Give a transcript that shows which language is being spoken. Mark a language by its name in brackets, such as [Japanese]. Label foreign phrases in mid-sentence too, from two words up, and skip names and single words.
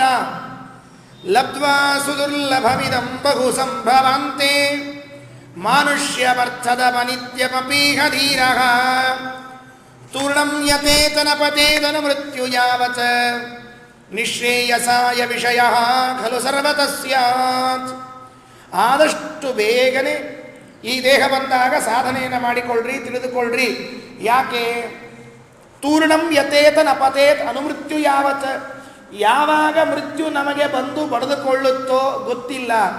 [Sanskrit] ಲಬ್ಧ್ವಾ ಸುದುರ್ಲಭಮಿದಂ ಬಹು ಸಂಭವಾಂತೆ ಮಾನುಷ್ಯವರ್ಥದ ಮನಿತ್ಯಮಪೀಹ ಧೀರಃ ತೂರ್ಣಂ ಯತೇತನ ಪತೇತನ ಮೃತ್ಯು ಯಾವತ್ ನಿಶ್ರೇಯಸಾಯ ವಿಷಯ ಖಲು ಸರ್ವತಃ ಸ್ಯಾತ್. [Kannada] ಆದಷ್ಟು ಬೇಗನೆ ಈ ದೇಹ ಬಂದಾಗ ಸಾಧನೆಯನ್ನು ಮಾಡಿಕೊಳ್ಳ್ರಿ, ತಿಳಿದುಕೊಳ್ಳ್ರಿ. ಯಾಕೆ? [Sanskrit] ತೂರ್ಣಂ ಯತೇತನ ಪತೇತ್ ಅನುಮೃತ್ಯು ಯಾವತ್, [Kannada] ಯಾವಾಗ ಮೃತ್ಯು ನಮಗೆ ಬಂದು ಬಡಿದುಕೊಳ್ಳುತ್ತೋ ಗೊತ್ತಿಲ್ಲ.